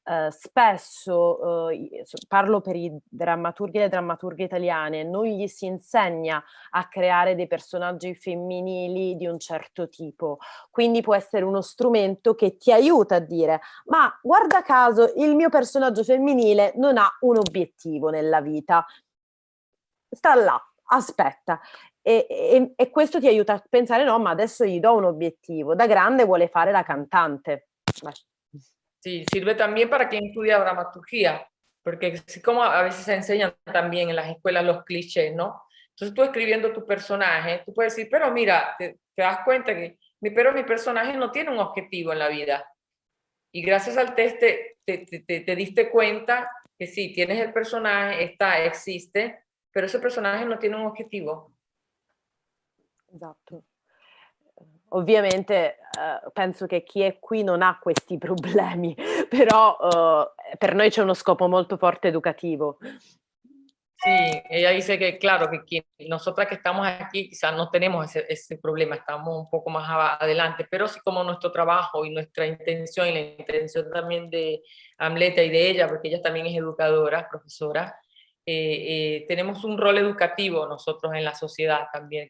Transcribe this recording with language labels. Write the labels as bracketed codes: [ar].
[it] spesso, parlo per i drammaturghi e le drammaturghe italiane, non gli si insegna a creare dei personaggi femminili di un certo tipo, quindi può essere uno strumento che ti aiuta a dire: ma guarda caso il mio personaggio femminile non ha un obiettivo nella vita, sta là, aspetta. E questo ti aiuta a pensare: no, ma adesso gli do un obiettivo, da grande vuole fare la cantante. Beh. [es] Sí, sirve también para quien estudia dramaturgia, porque así como a veces se enseñan también en las escuelas los clichés, ¿no? Entonces tú escribiendo tu personaje, tú puedes decir, pero mira, te das cuenta que pero mi personaje no tiene un objetivo en la vida. Y gracias al test te diste cuenta que sí, tienes el personaje, existe, pero ese personaje no tiene un objetivo. [it] Esatto. Ovviamente penso che chi è qui non ha questi problemi, però per noi c'è uno scopo molto forte educativo. [es] Sí, ella dice que claro, que nosotras que estamos aquí quizás no tenemos ese problema, estamos un poco más adelante, pero sí como nuestro trabajo y nuestra intención y la intención también de Amleta y de ella, porque ella también es educadora, profesora, tenemos un rol educativo nosotros en la sociedad también.